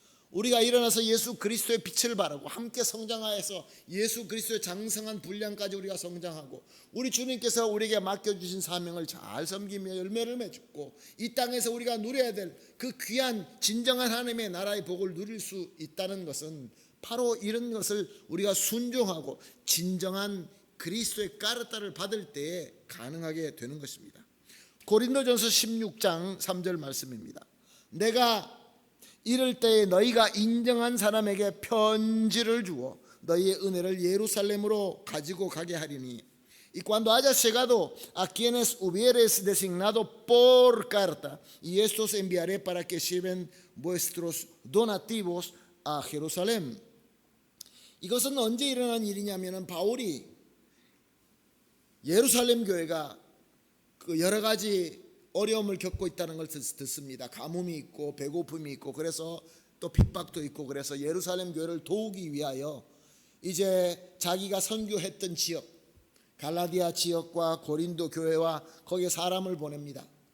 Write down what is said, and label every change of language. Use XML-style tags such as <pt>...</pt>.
<ko>우리가 일어나서 예수 그리스도의 빛을 바라고 함께 성장하여서 예수 그리스도의 장성한 분량까지 우리가 성장하고 우리 주님께서 우리에게 맡겨주신 사명을 잘 섬기며 열매를 맺고 이 땅에서 우리가 누려야 될 그 귀한 진정한 하나님의 나라의 복을 누릴 수 있다는 것은 바로 이런 것을 우리가 순종하고 진정한 그리스도의 카르타를 받을 때에 가능하게 되는 것입니다. 고린도전서 16장 3절 말씀입니다. 내가 이럴 때에 너희가 인정한 사람에게 편지를 주어 너희의 은혜를 예루살렘으로 가지고 가게 하리니</ko> <es>y cuando hayas llegado a quienes hubieres designado por carta y estos enviaré para que lleven vuestros donativos a Jerusalén.</es> <ko>이것은 언제 일어난 일이냐면은 바울이 예루살렘 교회가 그 여러 가지 어려움을 겪고 있다는 걸 듣습니다. 가뭄이 있고 배고픔이 있고 그래서 또 핍박도 있고 그래서 예루살렘 교회를 도우기 위하여 이제 자기가 선교했던 지역 갈라디아 지역과 고린도 교회와 거기에 사람을 보냅니다.</ko>